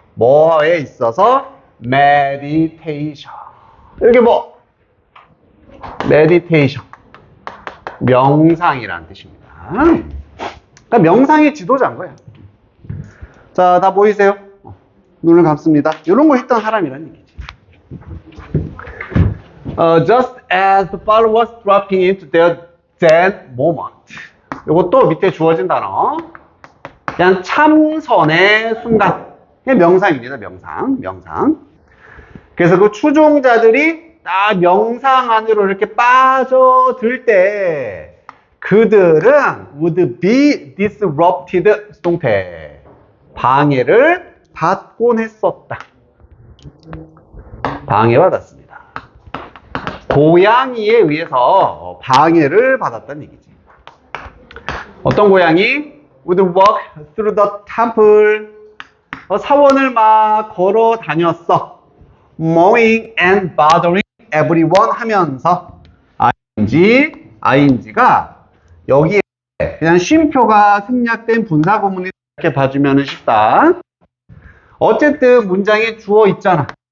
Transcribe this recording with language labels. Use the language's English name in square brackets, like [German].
[Korean] 뭐에 있어서? 메디테이션. 이게 뭐? 메디테이션. 명상이라는 뜻입니다. 그러니까 명상의 지도자인 거야. 자, 다 보이세요? 눈을 감습니다. 이런 거 했던 사람이란 얘기지. [English] Just as the ball was dropping into their Zen moment. [Korean] 이것도 밑에 주어진 단어. 그냥 참선의 순간. 명상입니다. 명상. 그래서 그 추종자들이 딱 명상 안으로 이렇게 빠져들 때 그들은 [English] would be disrupted [Korean] 수동태. 방해를 방해받곤 했었다. 방해받았습니다. 고양이에 의해서 방해를 받았다는 얘기지. 어떤 고양이? [English] would walk through the temple. [Korean] 사원을 막 걸어 다녔어. [English] mowing and bothering everyone [Korean] 하면서 ing가 여기에 그냥 쉼표가 생략된 분사구문이 이렇게 봐주면 쉽다. 어쨌든 문장에 주어 있잖아.